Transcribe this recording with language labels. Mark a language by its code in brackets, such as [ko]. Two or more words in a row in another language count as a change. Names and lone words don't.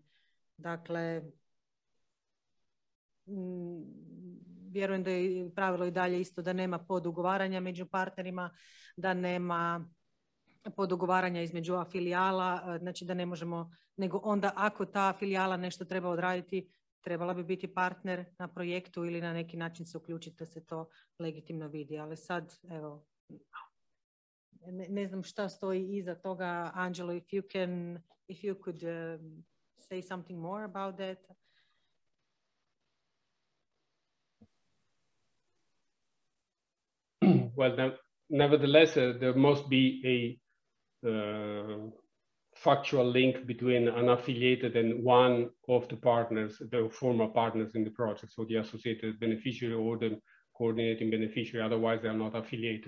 [bs] Dakle, vjerujem da je pravilo i dalje isto da nema podugovaranja među partnerima, da nema podugovaranja između afilijala, znači da ne možemo, nego onda ako ta filijala nešto treba odraditi, trebala bi biti partner na projektu ili na neki način se uključiti da se to legitimno vidi. Ali sad, evo, ne znam šta stoji iza toga. [en] Angelo, if you could say something more about that. Well, nevertheless, there must be a factual link between an affiliated and one of the partners, the former partners in the project, so the associated beneficiary or the coordinating beneficiary, otherwise they are not affiliated.